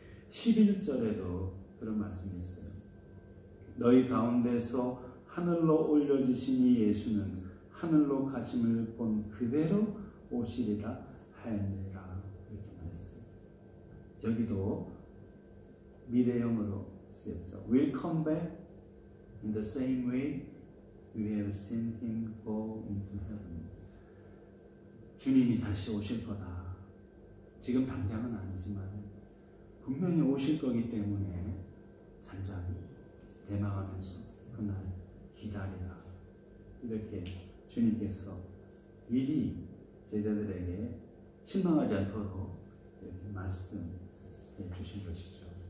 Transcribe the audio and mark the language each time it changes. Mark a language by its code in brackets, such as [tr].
[ko] 11절에도 그런 말씀이 있어요. 너희 가운데서 하늘로 올려지시니 예수는 하늘로 가심을 본 그대로 오시리라 하였느니라. 이렇게 말했어요. 여기도 미래형으로 쓰였죠. [en] Will come back in the same way you have seen him go into heaven. [ko] 주님이 다시 오실 거다. 지금 당장은 아니지만 분명히 오실 거기 때문에 잔잔히 대망하면서 그날 기다리라. 이렇게 주님께서 미리 제자들에게 실망하지 않도록 이렇게 말씀해 주신 것이죠.